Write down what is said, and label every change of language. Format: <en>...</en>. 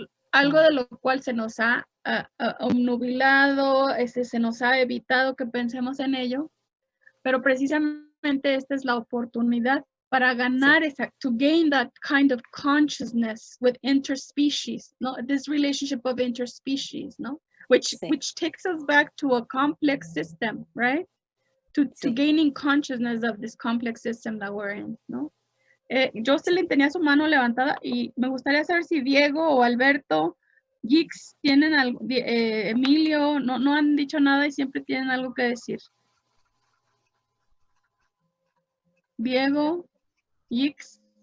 <es>algo de lo cual se nos ha obnubilado, se nos ha evitado que pensemos en ello, pero precisamente esta es la oportunidad para ganar</es> <en>to gain that kind of consciousness with interspecies,</en> <es>no?</es> <en>This relationship of interspecies,</en> <es>no?</es> <en>Which takes us back to a complex system, right? To gaining consciousness of this complex system that we're in,</en> <es>no? Jocelyn tenía su mano levantada y me gustaría saber si Diego o Alberto, Gix, tienen algo, Emilio, no han dicho nada y siempre tienen algo que decir. Diego, Gix.</es>